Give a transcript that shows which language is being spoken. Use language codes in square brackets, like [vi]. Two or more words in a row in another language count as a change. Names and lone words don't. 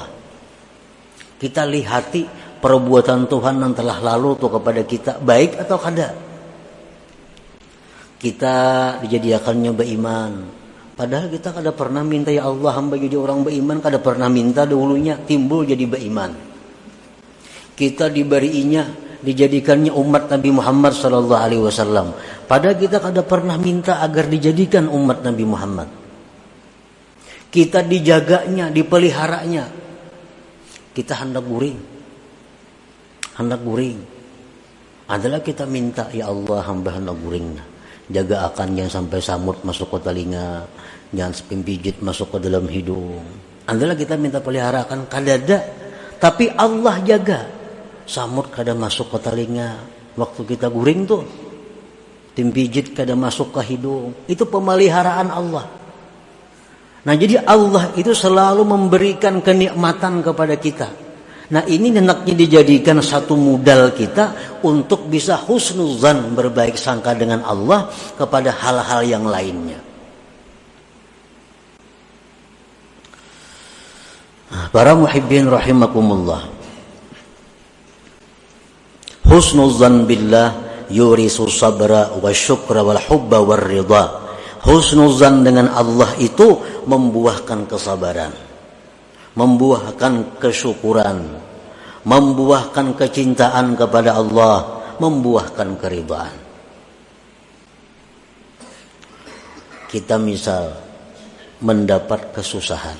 [bjn] Kita lihati perbuatan Tuhan yang telah lalu tuh kepada kita, baik atau kada. Kita dijadikannya beriman. Padahal kita kada pernah minta, ya Allah hamba jadi orang beriman, kada pernah minta dahulunya, timbul jadi beriman. Kita diberinya, dijadikannya umat Nabi Muhammad [ar] صلى الله عليه وسلم. [bjn] Padahal kita kada pernah minta agar dijadikan umat Nabi Muhammad. Kita dijaganya, dipeliharanya. Kita hendak guring. Adalah kita minta, ya Allah hamba hendak guringnya. Jaga akan jangan sampai samut masuk ke telinga, jangan sampai pijit masuk ke dalam hidung. Adalah kita minta peliharakan, kadada. Tapi Allah jaga. Samut kada masuk ke telinga. Waktu kita guring tuh, tim pijit kada masuk ke hidung. Itu pemeliharaan Allah. Nah, jadi Allah itu selalu memberikan kenikmatan kepada kita. Nah, ini hendaknya dijadikan satu modal kita untuk bisa husnuzan, berbaik sangka dengan Allah kepada hal-hal yang lainnya. Para muhibbin rahimakumullah. [ar] حسن الظن بالله يورث الصبر والشكر والحب والرضا. [bjn] Husnuzan dengan Allah itu membuahkan kesabaran, membuahkan kesyukuran, membuahkan kecintaan kepada Allah, membuahkan keridhaan. Kita misal mendapat kesusahan.